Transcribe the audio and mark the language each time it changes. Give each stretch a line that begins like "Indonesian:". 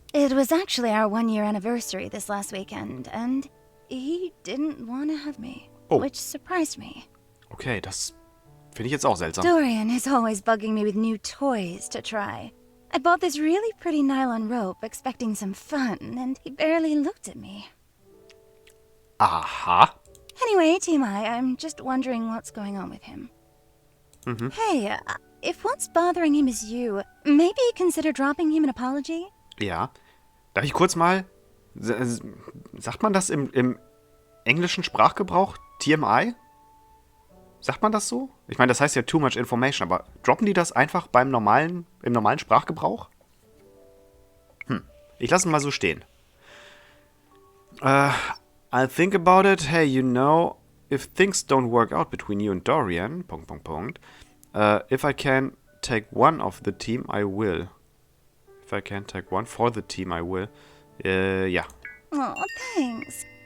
English: It was actually our 1-year anniversary this last weekend, and he didn't want to have me, which surprised me.
German: Okay, das finde ich jetzt auch seltsam.
English: Dorian is always bugging me with new toys to try. I bought this really pretty nylon rope expecting some fun, and he barely looked at me. Aha. Anyway, TMI, I'm just wondering what's going on with him. Hey, if what's bothering him is you, maybe consider dropping him an apology?
German: Ja. Darf ich kurz mal... Sagt man das im englischen Sprachgebrauch? TMI? Sagt man das so? Ich meine, das heißt ja
English: too much information,
German: aber droppen die das einfach im normalen Sprachgebrauch? Ich lasse es mal so stehen.
English: I'll think about it. Hey, you know, if things don't work out between you and Dorian, ... If I can take one of the team, I will. If I can take one for the team, I will.
German: Ja.
English: Oh, thanks.